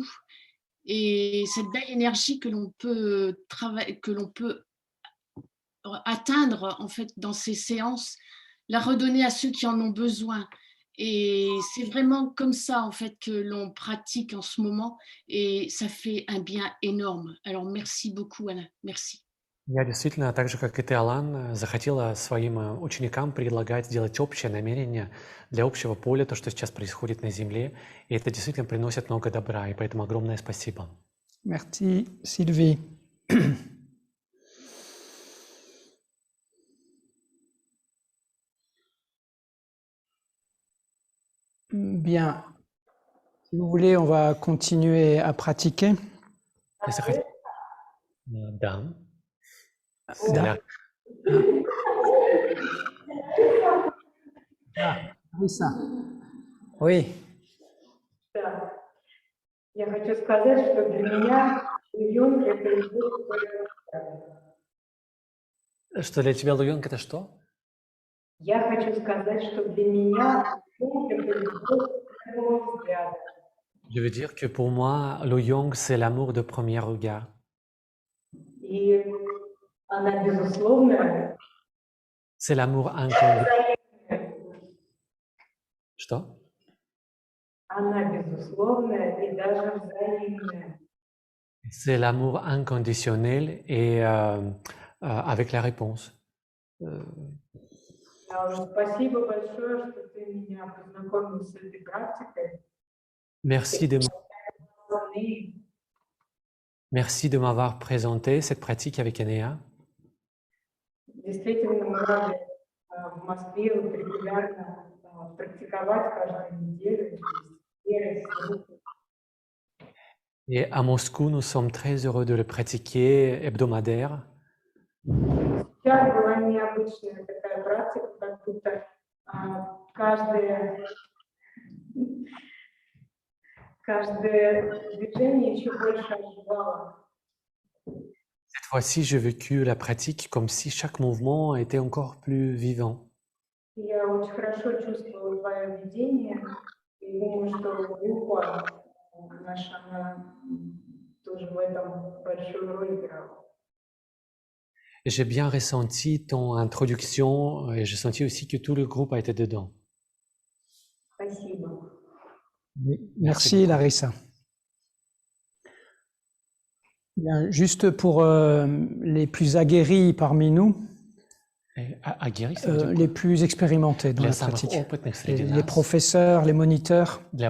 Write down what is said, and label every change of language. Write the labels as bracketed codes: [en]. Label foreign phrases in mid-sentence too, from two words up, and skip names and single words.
[fr] Et cette belle énergie que l'on peut travailler, que l'on peut atteindre en fait dans ces séances, la redonner à ceux qui en ont besoin. Et c'est vraiment comme ça en fait que l'on pratique en ce moment et ça fait un bien énorme. Alors merci beaucoup Alain, merci. [ru] Я действительно, так же, как и ты, Алан, захотела своим ученикам предлагать сделать общее намерение для общего поля, то, что сейчас происходит на Земле, и это действительно приносит много добра, и поэтому огромное спасибо. [fr] Merci, Sylvie. Bien. Si vous voulez, on va continuer à pratiquer. [ru] Если хотите... Да. Да. [fr] Oui, ça. Oui. [ru] Да. Я хочу сказать, что для меня Юнг — это любовь к Что для тебя Луйонг это что? Я хочу сказать, что для меня Юнг — это любовь к первому взгляду. [fr] Je veux dire que pour moi, Luyong, c'est l'amour de premier regard. [ru] И она безусловная, [fr] C'est l'amour inconditionnel. [ru] Что? она безусловная и даже взаимная. [fr] C'est l'amour inconditionnel et avec la réponse. [ru] Спасибо большое, что ты меня познакомил с этой практикой. [fr] Merci de m'avoir présenté cette pratique avec Enea. [ru] Действительно, мы рады в Москве вот регулярно практиковать каждую неделю. [fr] Et à Moscou, nous sommes très heureux de le pratiquer hebdomadaire. [ru] Сейчас была необычная такая практика, как будто каждое движение еще больше оживало. [fr] Cette fois-ci, j'ai vécu la pratique comme si chaque mouvement était encore plus vivant. [ru] Я очень хорошо чувствовала твое видение, и думаю, что группа наша, она тоже в этом большую роль играла. [fr] J'ai bien ressenti ton introduction et j'ai senti aussi que tout le groupe a été dedans. [ru] Спасибо. [fr] Merci Larissa. Bien, juste pour les plus aguerris parmi nous, les plus expérimentés dans la pratique, les professeurs, les moniteurs.